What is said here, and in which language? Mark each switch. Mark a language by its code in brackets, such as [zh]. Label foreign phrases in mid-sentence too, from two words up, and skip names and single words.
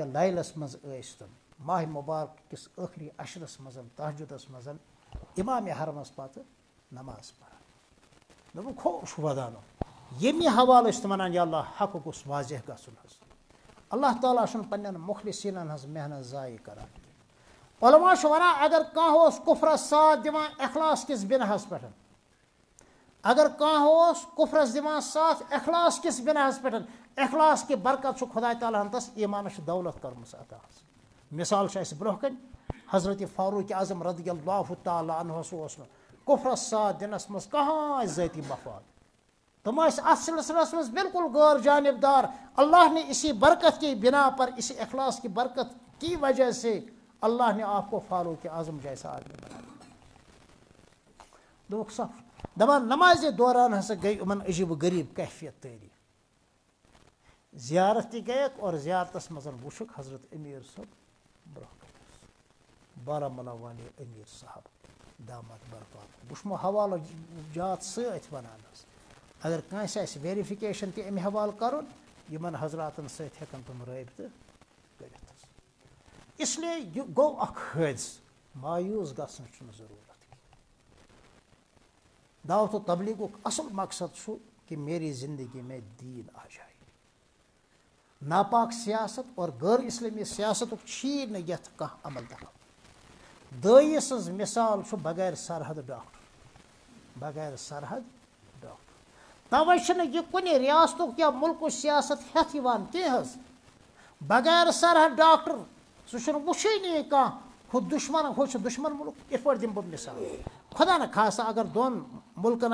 [ks] لیلَس منٛز ٲسۍ تِم ماہِ مُبارک کِس ٲخری عشرَس منٛز تہجُدَس منٛز اِمامِ حرمَس پَتہٕ نماز پَران دوٚپُکھ خوش وَدانو ییٚمہِ حوالہٕ ٲسۍ تِم وَنان یا اللہ حق گوٚژھ واضح گژھُن حظ اللہ تعالیٰ چھُنہٕ پنٛنٮ۪ن مُخلِصیٖنَن ہٕنٛز محنت ضایع کَران کینٛہہ علما چھُ وَنان اگر کانٛہہ اوس کُفرَس ساتھ دِوان اخلاص کِس بِناہَس پٮ۪ٹھ اگر کانٛہہ اوس کُفرَس دِوان ساتھ اخلاص کِس بِناہَس پٮ۪ٹھ اخلاص کہِ برکت چھُ خۄداے تعالیٰ ہَن تَس ایٖمانَس چھِ دولت کٔرمٕژ عطا حظ مِثال چھِ اَسہِ برونٛہہ کَنہِ حضرت فاروق اعظم رضی اللہ تعالیٰ عنہَس اوس نہٕ کُفرَس ساتھ دِنَس منٛز کٕہٕنۍ ذٲتی مفاد تم ٲسۍ اَتھ سلسلس منٛز بالکل غٲر جانبدار [ur] اللہ نے اسی برکت کی بنا پر اسی اخلاص کی برکت کی وجہ سے اللہ نے آپ کو فاروق اعظم جیسا آدمی بنایا [ks] دوٚپُکھ صف دَپان نمازِ دوران ہسا گٔے یِمن عجیٖب و غریٖب کیفیت تٲری زیارت تہِ گٔیکھ اور زیارتس منٛز وٕچھُکھ حضرت أمیٖر صٲب برونٛہہ کَنہِ بارہمولہ والے أمیٖر صاحب دامت برکات بہٕ چھُس مو حوالہٕ جات سۭتۍ وَنان حظ اگر کٲنٛسہِ آسہِ ویرِفِکیشن تہِ اَمہِ حوالہٕ کَرُن یِمن حضراتن سۭتۍ ہٮ۪کن تِم رٲبطہٕ کٔرِتھ حظ اسلیے یہِ گوٚو اکھ حٲدثہٕ مایوٗس گژھنٕچ چھُنہٕ ضروٗرت دعوت و تبلیغُک اصل مقصد چھُ [ur] کہ میری زندگی میں دین آ جائے [ks] ناپاک سیاست اور غٲر اِسلٲمی سیاستُک چھی نہٕ یتھ کانٛہہ عمل دخل دٲیہِ سٕنٛز مِثال چھُ بغیر سرحد ڈاکٹر بغیر سرحد ڈاکٹر تَوَے چھُنہٕ یہِ کُنہِ ریاستُک یا مُلکُک سیاست ہٮ۪تھ یِوان کینٛہہ حظ بغیر سرحد ڈاکٹر سُہ چھُنہٕ وٕچھٲنی کانٛہہ ہُہ دُشمن ہُہ چھُ دُشمن مُلک یِتھ پٲٹھۍ دِمہٕ بہٕ مِثال خۄدا نہ خاصہ اگر دۄن مُلکن